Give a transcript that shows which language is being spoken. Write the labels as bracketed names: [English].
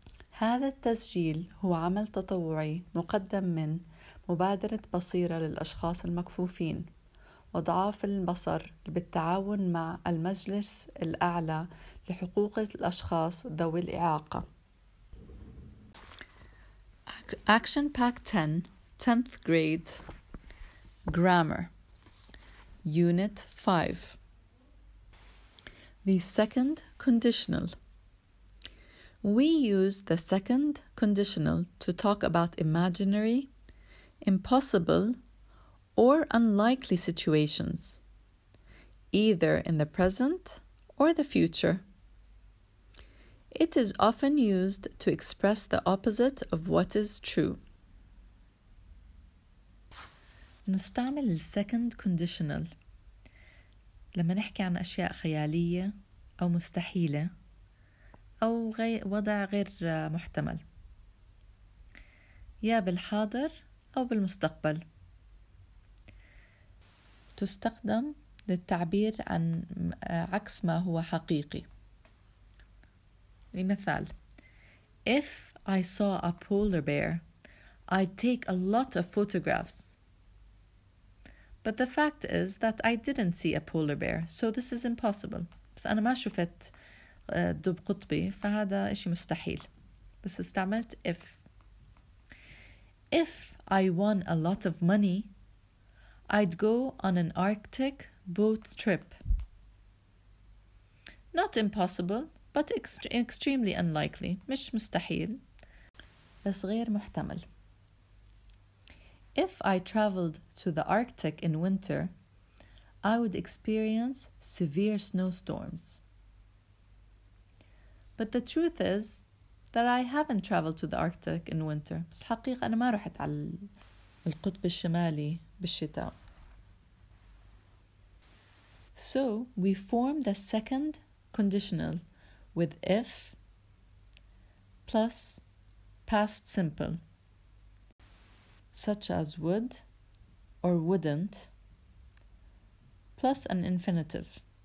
[Arabic] هذا التسجيل هو عمل تطوعي مقدم من مبادرة بصيرة للأشخاص المكفوفين وضعاف البصر بالتعاون مع المجلس الأعلى لحقوق الأشخاص ذوي الإعاقة. [English] Action Pack 10, 10th grade, Grammar, Unit 5. The second conditional. We use the second conditional to talk about imaginary, impossible, or unlikely situations, either in the present or the future. It is often used to express the opposite of what is true. [Arabic] نستعمل ال second conditional لما نحكي عن أشياء خيالية أو مستحيلة أو وضع غير محتمل، يا بالحاضر أو بالمستقبل. تستخدم للتعبير عن عكس ما هو حقيقي. [English] لمثال: If I saw a polar bear, I'd take a lot of photographs. But the fact is that I didn't see a polar bear, so this is impossible. [Arabic] بس أنا ما شفت دب قطبي، فهذا إشي مستحيل. بس استعملت if. [English] If I won a lot of money, I'd go on an Arctic boat trip. Not impossible, but extremely unlikely. [Arabic] مش مستحيل، بس غير محتمل. [English] If I traveled to the Arctic in winter, I would experience severe snowstorms. But the truth is that I haven't traveled to the Arctic in winter. [Arabic] بس الحقيقة أنا ما رحت على القطب الشمالي بالشتاء. [English] So we form the second conditional with if plus past simple, such as would or wouldn't, plus an infinitive.